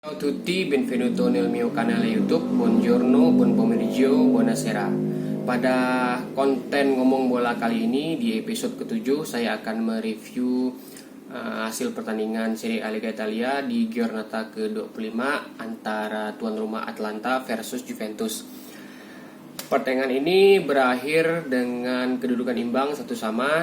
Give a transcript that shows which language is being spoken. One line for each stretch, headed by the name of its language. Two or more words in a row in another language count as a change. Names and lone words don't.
Italian: Ciao a tutti, benvenuto nel mio canale YouTube. Buongiorno, buon pomeriggio, buonasera.
Indonesian: Pada konten ngomong bola kali ini di episode ke-7 saya akan mereview hasil pertandingan Serie A Liga Italia di giornata ke-25 antara tuan rumah Atalanta versus Juventus. Pertandingan ini berakhir dengan kedudukan imbang satu sama.